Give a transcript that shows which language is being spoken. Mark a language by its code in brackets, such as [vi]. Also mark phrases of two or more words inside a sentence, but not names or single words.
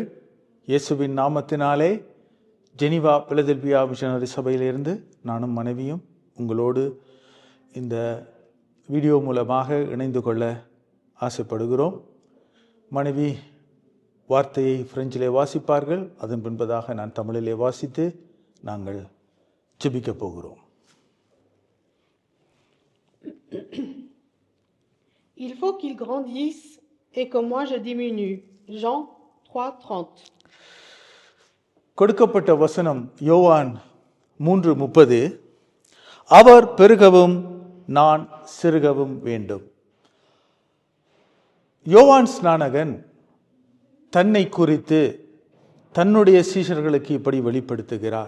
[ta] இயேசுவின் நாமத்தினாலே ஜெனிவா பிலதெல்பியா மிஷனரி சபையிலிருந்து நானும் மனைவியும் உங்களோடு இந்த வீடியோ மூலமாக இணைந்து கொள்ள ஆசைப்படுகிறோம். மனைவி வார்த்தையை பிரெஞ்சிலே வாசிப்பார்கள், அதன் பின்பதாக நான் தமிழிலே வாசித்து நாங்கள் ஜெபிக்கப் போகிறோம். [fr] Il faut qu'il grandisse et que moi je diminue. Jean 3:30. [ta] கொடுக்கப்பட்ட வசனம் யோவான் 3:30. அவர் பெருகவும் நான் சிறுகவும் வேண்டும். யோவான் ஸ்நானகன் தன்னை குறித்து தன்னுடைய சீஷர்களுக்கு இப்படி வெளிப்படுத்துகிறார்.